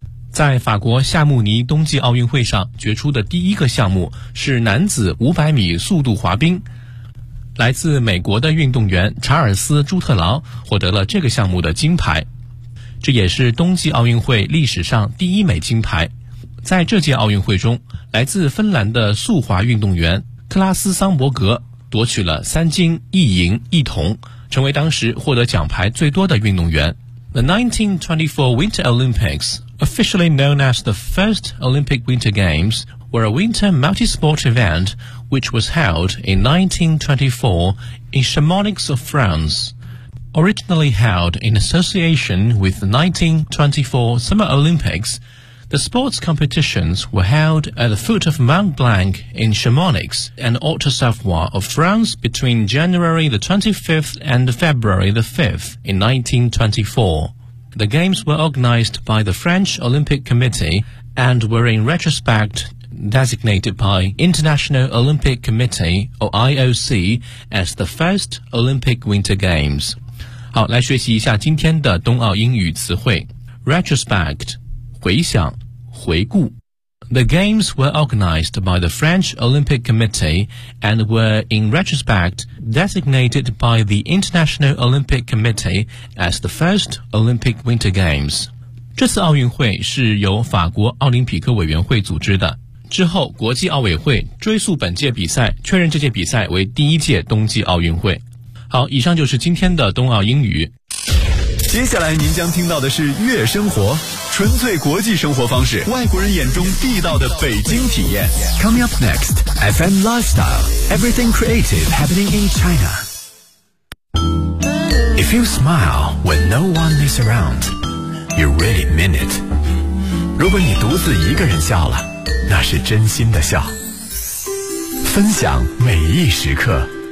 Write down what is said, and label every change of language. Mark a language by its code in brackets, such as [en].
[zh] 在法国夏慕尼冬季奥运会上决出的第一个项目是男子500米速度滑冰，来自美国的运动员查尔斯·朱特劳获得了这个项目的金牌，这也是冬季奥运会历史上第一枚金牌。在这届奥运会中，来自芬兰的速滑运动员克拉斯·桑伯格夺取了3金1银1铜，成为当时获得奖牌最多的运动员。 [en] The 1924 Winter Olympics, officially known as the first Olympic Winter Games, were a winter multi-sport event. Which was held in 1924 in Chamonix of France. Originally held in association with the 1924 Summer Olympics, the sports competitions were held at the foot of Mont Blanc in Chamonix and Haute-Savoie of France between January the 25th and February the 5th in 1924. The games were organized by the French Olympic Committee and were in retrospectdesignated by International Olympic Committee, or IOC, as the first Olympic Winter Games. [zh] 好，来学习一下今天的冬奥英语词汇。 Retrospect, 回想，回顾。 [en] The games were organized by the French Olympic Committee and were, in retrospect, designated by the International Olympic Committee as the first Olympic Winter Games. [zh] 这次奥运会是由法国奥林匹克委员会组织的。之后国际奥委会追溯本届比赛，确认这届比赛为第一届冬季奥运会。好，以上就是今天的冬奥英语。接下来您将听到的是悦生活，纯粹国际生活方式，外国人眼中地道的北京体验。 [en] Coming up next, FM Lifestyle, Everything Creative Happening in China. If you smile when no one is around, you really mean it. [zh] 如果你独自一个人笑了，那是真心的笑，分享每一时刻。